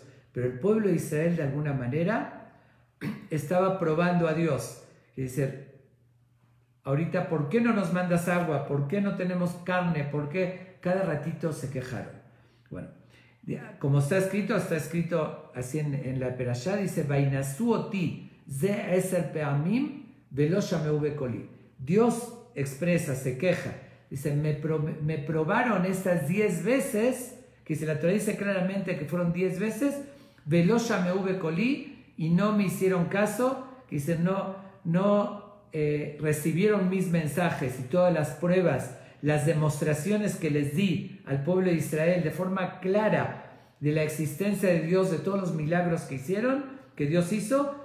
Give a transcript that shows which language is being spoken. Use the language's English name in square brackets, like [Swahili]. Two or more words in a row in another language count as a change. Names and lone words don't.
[Spanish] Pero el pueblo de Israel, de alguna manera, estaba probando a Dios. Y dice: ahorita, ¿por qué no nos mandas agua? ¿Por qué no tenemos carne? ¿Por qué? Cada ratito se quejaron. Bueno, como está escrito así en la Perashá, dice: [Hebrew] וינסו אתי זה עשר פעמים ולא שמעו בקולי. [Spanish] Dios expresa, se queja. Dice: me probaron estas 10 veces, que se la Torá dice claramente que fueron 10 veces, [Hebrew] ולא שמעו בקולי, [Spanish] y no me hicieron caso. Que dice: no recibieron mis mensajes y todas las pruebas, las demostraciones que les di al pueblo de Israel de forma clara de la existencia de Dios, de todos los milagros que Dios hizo.